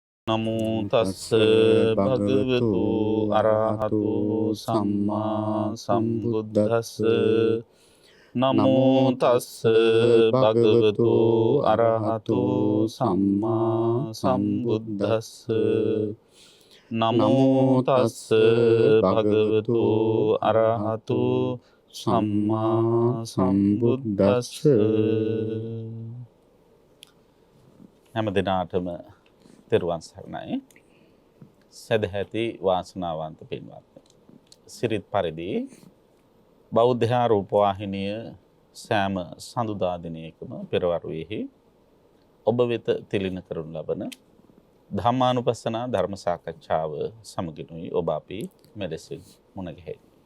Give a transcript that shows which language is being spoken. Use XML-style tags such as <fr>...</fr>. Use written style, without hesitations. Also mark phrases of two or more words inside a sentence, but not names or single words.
<pi>නමෝ තස්ස භගවතු අරහතු සම්මා සම්බුද්දස්ස නමෝ තස්ස භගවතු අරහතු සම්මා සම්බුද්දස්ස නමෝ තස්ස භගවතු අරහතු සම්මා සම්බුද්දස්ස.</pi> <si>හැම දිනාටම තෙරුවන් සරණයි. සදැහැති වාසනාවන්ත පින්වත්නි, සිරිත් පරිදි බෞද්ධ රූපවාහිනිය සෑම සඳුදා දිනයකම පෙරවරුවේහි ඔබ වෙත තිලින කරනු ලබන ධම්මානුපස්සනා ධර්ම සාකච්ඡාව සමගිනුයි ඔබ අපි මෙලෙසින් මුණ ගැහෙන්නේ.</si>